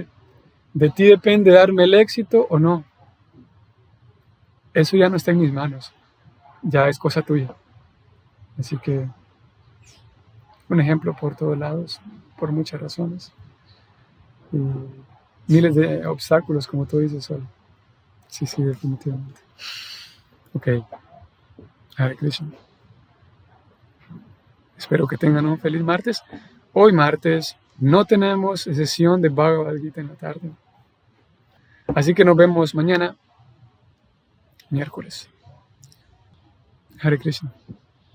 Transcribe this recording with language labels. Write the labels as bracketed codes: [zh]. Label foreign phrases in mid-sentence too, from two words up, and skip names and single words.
[es] De ti depende darme el éxito o no. Eso ya no está en mis manos. Ya es cosa tuya. Así que un ejemplo por todos lados, por muchas razones. Y miles de obstáculos, como tú dices, Sol. Sí, definitivamente. Ok. [sa] Hare Krishna. [es] Espero que tengan un feliz martes. Hoy martes no tenemos sesión de Bhagavad Gita en la tarde. Así que nos vemos mañana, miércoles. [sa] Hare Krishna.